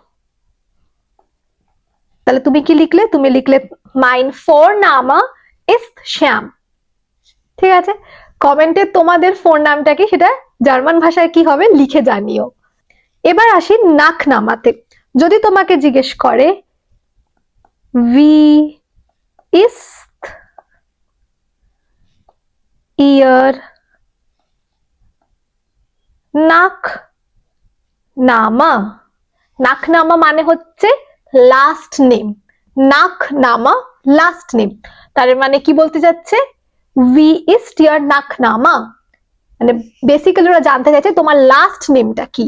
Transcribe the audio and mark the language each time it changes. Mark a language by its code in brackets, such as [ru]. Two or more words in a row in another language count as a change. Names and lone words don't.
[bn] তাহলে তুমি কি লিখলে? তুমি লিখলে [de] Mein Vorname ist শ্যাম। [bn] ঠিক আছে, কমেন্টে তোমাদের ফোন নামটা কি সেটা জার্মান ভাষায় কি হবে লিখে জানিও। এবার আসি নাকনামাতে। যদি তোমাকে জিজ্ঞেস করে [de] wie ist ihr Nachname, [bn] নাকনামা মানে হচ্ছে [en] last name, [bn] নাকনামা [en] last name. [bn] তার মানে কি বলতে যাচ্ছে? [de] Wie ist Ihr Nachname, [bn] মানে বেসিক্যালি ওরা জানতে চাইছে তোমার [en] last nameটা [bn] কি।